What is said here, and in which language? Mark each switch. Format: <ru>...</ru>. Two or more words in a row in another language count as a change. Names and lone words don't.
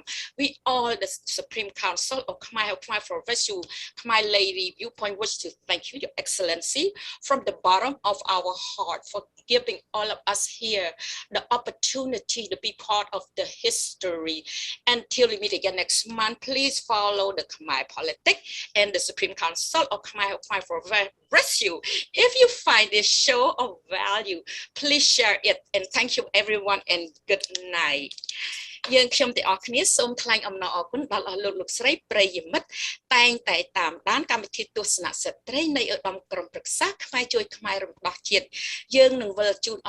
<en>We all, the Supreme Council of Khmer for Rescue Khmer Lady Viewpoint, wish to thank you, Your Excellency, from the bottom of our heart for giving all of us here the opportunity to be part of the history. Until we meet again next month, please follow the Khmer Politics and the Supreme Council of Khmer for Rescue. If you find this show of value, please share it. And thank you everyone and good night.</en> <km>យើងខ្ញុំទាំងអស់គ្នាសូមថ្លែងអំណរអគុណដល់អស់លោកស្រីប្រិយ មិត្តតែងតែតាមដានកម្មវិធីទស្សនៈស្ត្រីនៃ ឧត្តមក្រុមប្រឹក្សាខ្មែរជួយខ្មែររំដោះជាតិយើងនឹងវិលជូនអ</km>